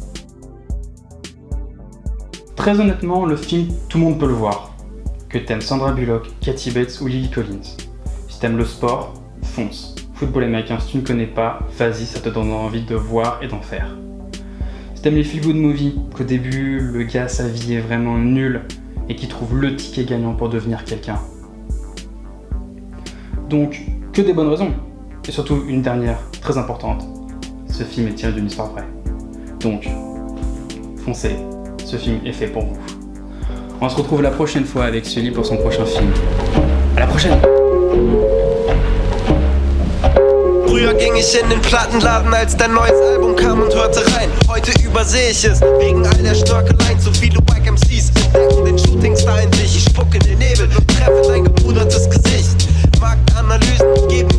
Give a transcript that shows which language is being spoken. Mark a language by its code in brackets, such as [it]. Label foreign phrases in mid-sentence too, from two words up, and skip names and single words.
[fr] Très honnêtement, le film, tout le monde peut le voir. Que t'aimes Sandra Bullock, Kathy Bates ou Lily Collins. Si t'aimes le sport, fonce. Football américain, si tu ne connais pas, vas-y, ça te donnera envie de voir et d'en faire. Si t'aimes les [en] feel-good movies, [fr] qu'au début, le gars, sa vie est vraiment nulle et qui trouve le ticket gagnant pour devenir quelqu'un. Donc, que des bonnes raisons. Et surtout, une dernière, très importante. Ce film est tiré d'une histoire vraie. Donc, foncez, ce film est fait pour vous. On se retrouve la prochaine fois avec Sully pour son prochain film. À la prochaine! [de] Früher ging ich in den Plattenladen, als dein neues Album kam und hörte rein. Heute übersehe ich es, wegen all der Schnörkeleien. Zu viele [en] Wack MCs [de] entdecken den Shootingstar endlich. Ich spucke in den Nebel, treffe dein gepudertes Gesicht. Marktanalysen geben dir Zuversicht.